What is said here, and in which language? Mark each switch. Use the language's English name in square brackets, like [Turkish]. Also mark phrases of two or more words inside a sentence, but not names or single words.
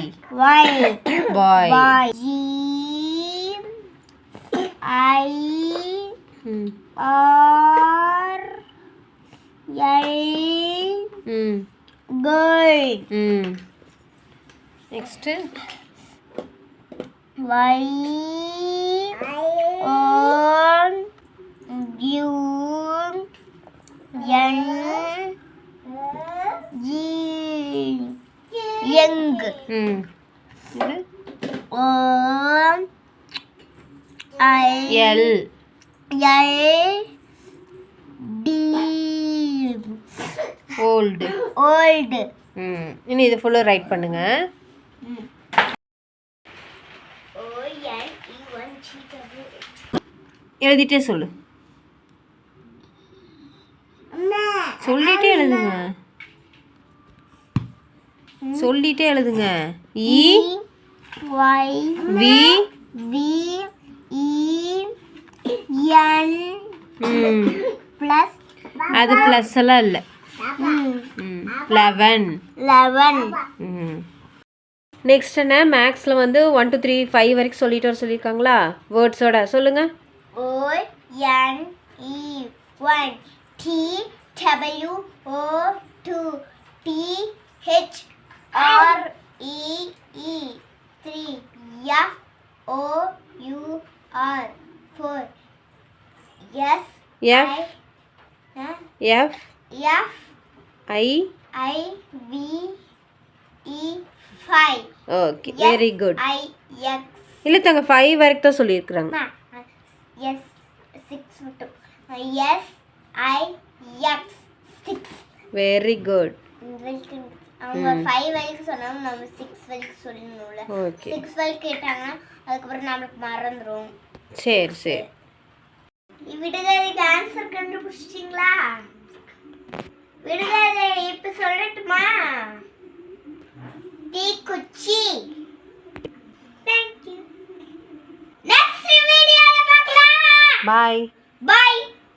[English] boy G I R L girl. நெக்ஸ்ட் Y O U N G young. [Tamil] இது [English] O I L D old. [Tamil] இனி இது ஃபுல்லா ரைட் பண்ணுங்க. எழுதிட்டே சொல்லு. சொல்லிட்டே எழுதுங்க. [English] E Y V V E N plus [Tamil] அது பிளஸ் எல்லாம் இல்லை. 11. நெக்ஸ்ட் என்ன? மேக்ஸில் வந்து 1 2 3 5 வரைக்கும் சொல்லிட்டு வர சொல்லியிருக்காங்களா? வேர்ட்ஸோட சொல்லுங்க. [English] O N E 1 T W O 2 T H R E E 3 F O U R 4 S F I V E 5. okay, very good. I X [Tamil] இல்லை தாங்க 5 வரைக்கும் தான் சொல்லியிருக்கிறாங்க. S 6 மட்டும். [English] S I X 6. very good. [Tamil] அவங்க 5 வரைக்கும் சொன்னாங்க, நம்ம 6 வரைக்கும் சொல்லணும்ல. ஓகே, 6 வரைக்கும் கேட்டாங்க, அதுக்கப்புறம் நம்மளுக்கு மறந்துடும். சரி. விடுகதைக்கு ஆன்சர் கண்டுபிடிச்சிட்டீங்களா? விடுகதை இப்ப சொல்லட்டுமா? தீக்குச்சி. [English] Thank you. [Tamil] Next வீடியோல பார்க்கலாம். பாய்.